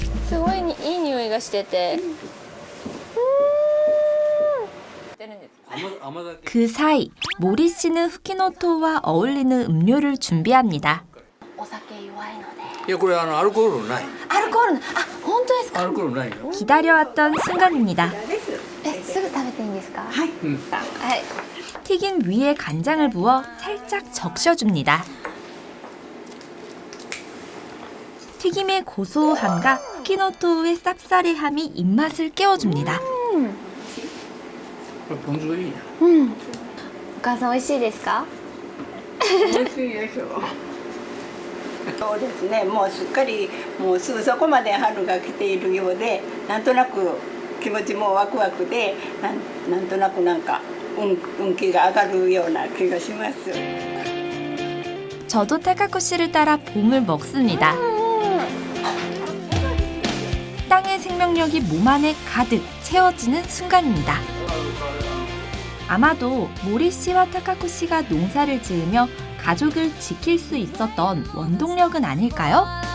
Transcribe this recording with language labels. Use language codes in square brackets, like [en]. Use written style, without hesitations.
[ko] 정말 [ja] いい匂いがしてて. [ko] 그 사이 모리 씨는 후키노토와 어울리는 음료를 준비합니다. [ja] お酒弱いので. いやこれアルコールない。アルコールの、あ、本当ですか? アルコールないよ。 [ko] 기다려왔던 순간입니다. [ja] え、すぐ食べていいんですか? はい。はい. [ko] 튀김 위에 간장을 부어 살짝 적셔줍니다. 튀김의 고소함과 후키노토의 쌉싸래함이 입맛을 깨워줍니다. [ja] これポン酢がいいな。お母さん、美味しいですか? 美味しいでしょう。そうですね。もうすっかりもうすぐそこまで春が来ているようで、なんとなく気持ちもワクワクで、なんとなくなんか運気が上がるような気がします。 [ko] 저도 타카코시를 따라 봄을 먹습니다. 땅의 생명력이 몸 안에 가득 채워지는 순간입니다. 아마도 모리 씨와 타카코 씨가 농사를 지으며 가족을 지킬 수 있었던 원동력은 아닐까요?